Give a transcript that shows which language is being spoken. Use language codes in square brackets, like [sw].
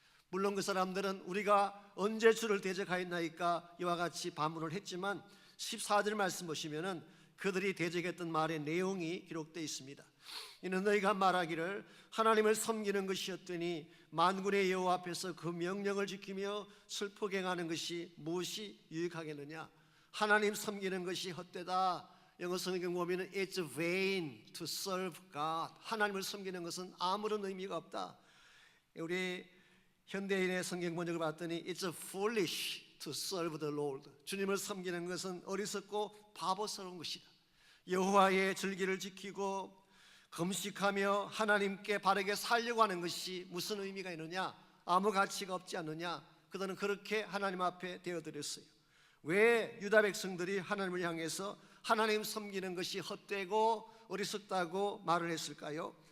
[ko] 물론 그 사람들은 우리가 언제 주를 대적하였나이까 이와 같이 반문을 했지만 14절 말씀 보시면은 그들이 대적했던 말의 내용이 기록되어 있습니다. 이는 너희가 말하기를 하나님을 섬기는 것이었더니 만군의 여호와 앞에서 그 명령을 지키며 슬프게 행하는 것이 무엇이 유익하겠느냐. 하나님 섬기는 것이 헛되다. 영어 성경 보면 [en] It's vain to serve God. [ko] 하나님을 섬기는 것은 아무런 의미가 없다. 우리 현대인의 성경 번역을 봤더니 [en] It's foolish to serve the Lord. [ko] 주님을 섬기는 것은 어리석고 바보스러운 것이다. 여호와의 절기를 지키고 금식하며 하나님께 바르게 살려고 하는 것이 무슨 의미가 있느냐? 아무 가치가 없지 않느냐? 그들은 그렇게 하나님 앞에 대어드렸어요. 왜 유다 백성들이 하나님을 향해서 하나님 섬기는 것이 헛되고 어리석다고 말을 했을까요?